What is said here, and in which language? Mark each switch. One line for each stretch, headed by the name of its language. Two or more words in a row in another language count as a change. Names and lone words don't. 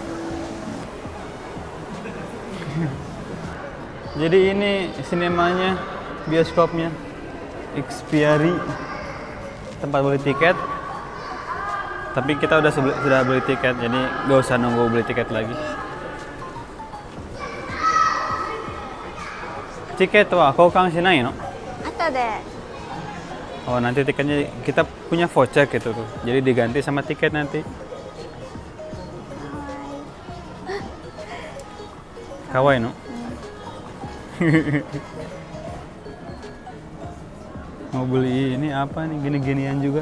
Indonesian: Jadi ini sinemanya, bioskopnya. Xperia. Tempat beli tiket. Tapi kita sudah beli tiket, jadi gak usah nunggu beli tiket lagi.
Japanese: チケットは交換しないの? 後で
Indonesian: Oh, nanti tiketnya kita punya voucher gitu tuh. Jadi diganti sama tiket nanti.
Japanese: かわいいの?
Indonesian: Mau beli ini apa nih, gini-ginian juga.